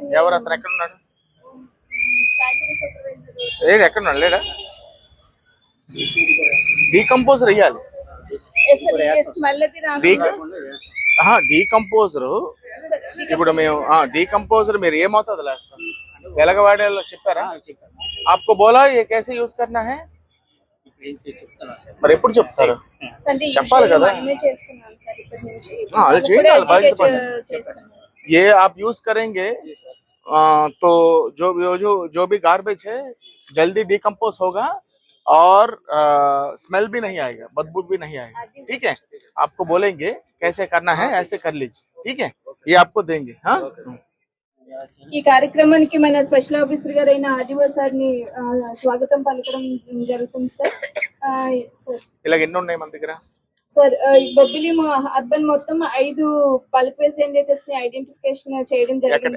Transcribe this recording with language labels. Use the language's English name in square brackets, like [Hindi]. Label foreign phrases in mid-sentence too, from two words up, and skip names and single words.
[Telugu] ఎవరు అతను? ఎక్కడ ఉన్నాడు? ఎక్కడ ఉన్నాడు? లేడా? డీకంపోజర్ వేయాలి. డీకంపోజర్ ఇప్పుడు మేము డీకంపోజర్ మీరు ఏమవుతుంది వేస్తాం? వెలగవాడేలో చెప్పారా? [Hindi] आपको बोला ये कैसे यूज करना है? [Telugu] మరి ఎప్పుడు చెప్తారు? చెప్పాలి కదా. అది చేయాలి. [Hindi] ये आप यूज करेंगे तो जो भी गार्बेज है जल्दी डिकम्पोज होगा और स्मेल भी नहीं आएगा, बदबू भी नहीं आएगा. ठीक है, आपको बोलेंगे कैसे करना है, ऐसे कर लीजिए. ठीक है, ये आपको देंगे. हाँ, [Telugu] ఈ కార్యక్రమానికి మన [English] special officer [Telugu] గారైన ఆర్డీఓ సార్ ని స్వాగతం పలకడం జరుగుతుంది సార్. ఇలాగ ఎన్ని ఉన్నాయి మన దగ్గర? సార్ బొబ్బిలి అర్బన్ మొత్తం 5 [English] bulk waste generators [Telugu] ని ఐడెంటిఫికేషన్ చేయడం జరిగింది.